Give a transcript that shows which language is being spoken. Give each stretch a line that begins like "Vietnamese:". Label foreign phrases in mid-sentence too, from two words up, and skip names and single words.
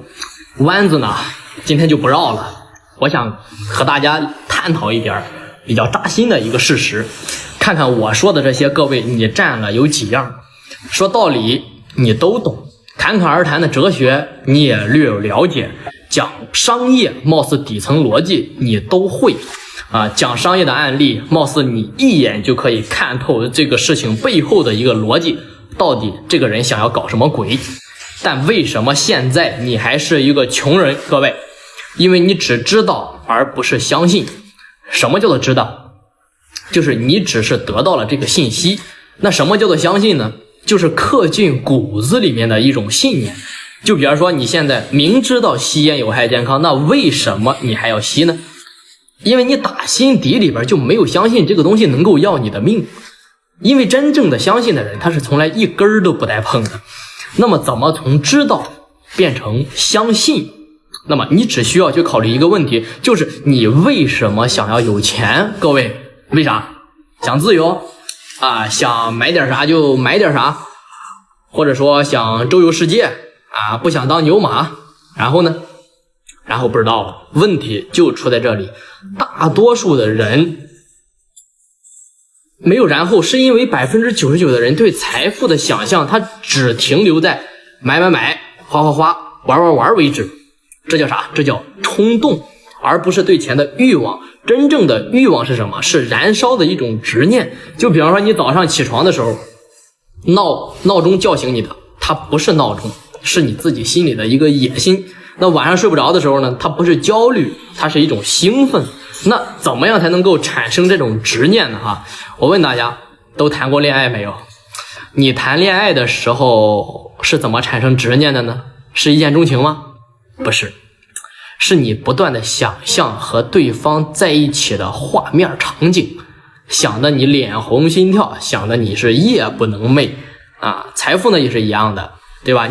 Chinese: 彎子呢，今天就不繞了。我想和大家探討一點比較扎心的一個事實，看看我說的這些各位你占了有幾樣。說道理你都懂，侃侃而談的哲學你也略有了解，講商業貌似底層邏輯你都會講商業的案例貌似你一眼就可以看透這個事情背後的一個邏輯，到底這個人想要搞什麼鬼。但為什麼現在你還是一個窮人？各位，因為你只知道而不是相信。什麼叫做知道？就是你只是得到了這個信息。那什麼叫做相信呢？就是刻進骨子裡面的一種信念。就比方說你現在明知道吸煙有害健康，那為什麼你還要吸呢？因為你打心底裡邊就沒有相信這個東西能夠要你的命。因為真正的相信的人，他是從來一根兒都不帶碰的。那麼怎麼從知道變成相信？那麼你只需要去考慮一個問題，就是你為什麼想要有錢？各位，為啥？想自由想買點啥就買點啥，或者說想周遊世界不想當牛馬。然後呢？然後不知道了。問題就出在這裡，大多數的人沒有然後，是因為99%的人對財富的想象，他只停留在買買買、花花花、玩玩玩為止。這叫啥？這叫衝動，而不是對錢的慾望。真正的慾望是什麼？是燃燒的一種執念。就比方說你早上起床的時候，鬧鐘叫醒你的，它不是鬧鐘，是你自己心裡的一個野心。那晚上睡不着的時候呢，它不是焦慮，它是一種興奮。那怎麼樣才能夠產生這種執念呢？我問大家，都談過戀愛沒有？你談戀愛的時候是怎麼產生執念的呢？是一見鍾情嗎？不是，是你不斷的想象和對方在一起的畫面場景，想得你臉紅心跳，想得你是夜不能寐財富呢也是一樣的，對吧？